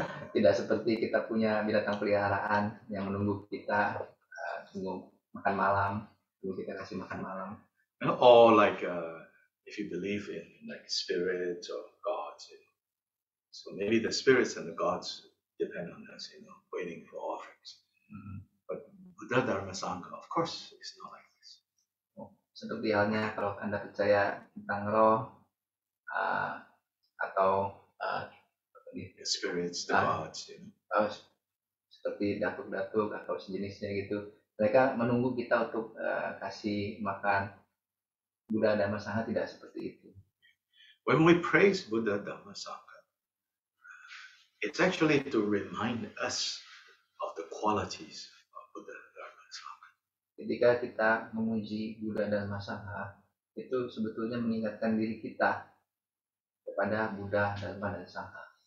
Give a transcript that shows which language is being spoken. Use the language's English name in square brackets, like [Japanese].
[Indonesian] Tidak seperti kita punya binatang peliharaan yang menunggu kita tunggu makan malam, tunggu kita kasih makan malam. [English] Or like if you believe in like spirits or gods, so maybe the spirits and the gods depend on us, waiting for offerings. But Buddha, Dharma, Sangha, of course, it's not like this. [Indonesian] Seperti halnya kalau Anda percaya tentang roh atau [English] the spirits, the gods, [Indonesian] seperti datuk-datuk atau sejenisnya gitu, mereka menunggu kita untuk kasih makan. Buddha, Dhamma, Sangha tidak seperti itu. [English] When we praise Buddha, Dhamma, Sangha, it's actually to remind us of the qualities of Buddha, Dharma, Sangha. [Indonesian] Ketika kita memuji Buddha, Dhamma, Sangha, itu sebetulnya mengingatkan diri kita kepada Buddha, Dhamma, dan Sangha.